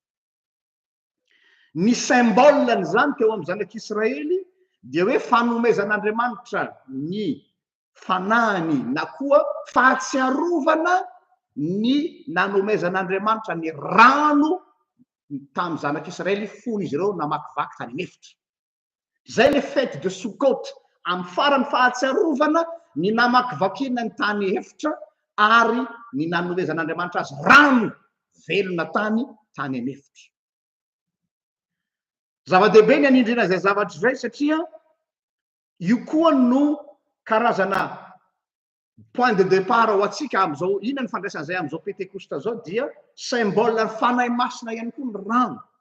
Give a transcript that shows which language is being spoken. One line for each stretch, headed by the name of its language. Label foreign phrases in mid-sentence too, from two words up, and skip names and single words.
Malagasy: Ny symboleny zany teo amin'ny zanak'Israely dia hoe fanomezan'Andriamanitra ny fanahiny na koa fahatsiarovana ny nanomezan'Andriamanitra ny rano tamin'ny zanak'Israely fony izy ireo namakivaky tany anefitra.
French: Zay le fête de Sukkot,
Malagasy: amin'ny farany fahatsiarovana ny namakivakina ny tany efitra ary ny nanomezan'Andriamanitra azy rano velona tany anefitra. Zava-dehibe ny anindrina zay zavatra zay satria io koa no karazana
French: point de départ
Malagasy: ho atsika am'izao ina ny fandraisan'izay am'izao pentekosta zao dia symbole fanahy masina ihany koa ny rano.